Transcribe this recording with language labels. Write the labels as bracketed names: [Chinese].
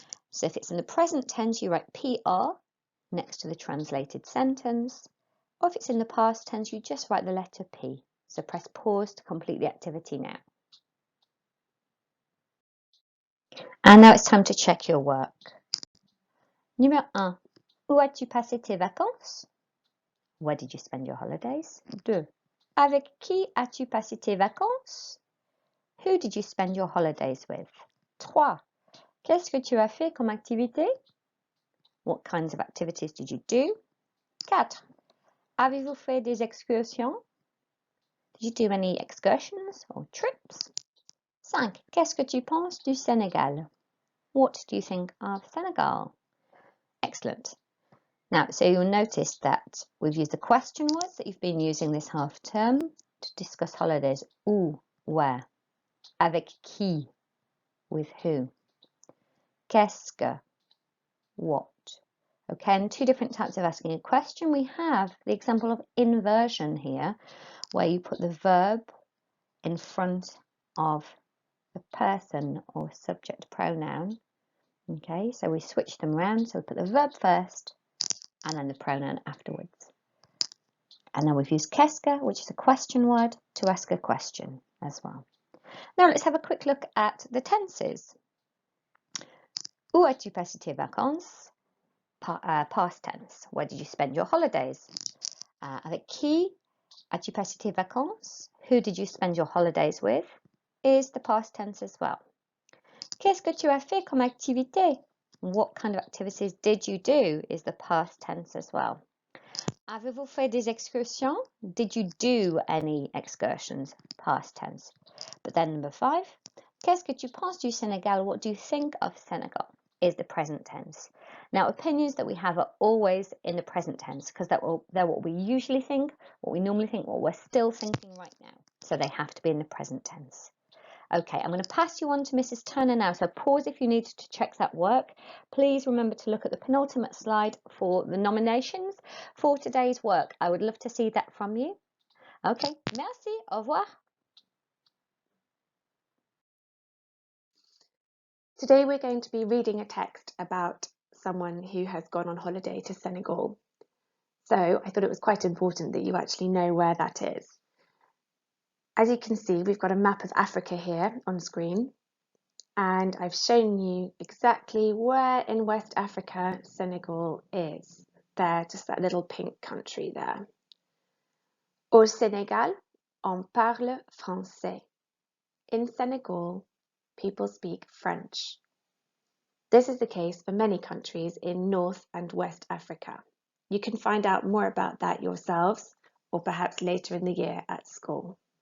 [English] So if it's in the present tense, you write PR next to the translated sentence, or if it's in the past tense, you just write the letter P. So press pause to complete the activity now. And now it's time to check your work. [French] Numéro 1. Où as-tu passé tes vacances? [English] Where did you spend your holidays? [French] 2. Avec qui as-tu passé tes vacances? [English] Who did you spend your holidays with? [French] 3. Qu'est-ce que tu as fait comme activité? [English] What kinds of activities did you do? [French] 4. Avez-vous fait des excursions? [English] Did you do any excursions or trips? [French] 5. Qu'est-ce que tu penses du Sénégal? [English] What do you think of Senegal? Excellent. Now, so you'll notice that we've used the question words that you've been using this half term to discuss holidays. [French] Où, [English] where? [French] Avec qui, [English] with who? [French] Qu'est-ce que, [English] what? Okay, and two different types of asking a question. We have the example of inversion here, where you put the verb in front of the person or subject pronoun. Okay, so we switch them around. So we put the verb first and then the pronoun afterwards. And then we've used [French] qu'est-ce que, [English] which is a question word, to ask a question as well. Now let's have a quick look at the tenses. [French] Où as-tu passé tes vacances? [English] Past tense. Where did you spend your holidays? [French] Avec qui as-tu passé tes vacances? [English] Who did you spend your holidays with? Is the past tense as well. [French] Qu'est-ce que tu as fait comme activité? [English] What kind of activities did you do? Is the past tense as well. [French] Avez-vous fait des excursions? [English] Did you do any excursions? Past tense. But then number 5, [French] qu'est-ce que tu penses du Sénégal? [English] What do you think of Senegal? Is the present tense. Now, opinions that we have are always in the present tense because they're what we usually think, what we normally think, what we're still thinking right now. So they have to be in the present tense. Okay, I'm going to pass you on to Mrs. Turner now, so pause if you need to check that work. Please remember to look at the penultimate slide for the nominations for today's work. I would love to see that from you. [French] Okay, merci, au revoir. [English] Today we're going to be reading a text about someone who has gone on holiday to Senegal. So I thought it was quite important that you actually know where that is. As you can see, we've got a map of Africa here on screen. And I've shown you exactly where in West Africa Senegal is. There, just that little pink country there. [French] Au Sénégal, on parle français. [English] In Senegal, people speak French. This is the case for many countries in North and West Africa. You can find out more about that yourselves, or perhaps later in the year at school.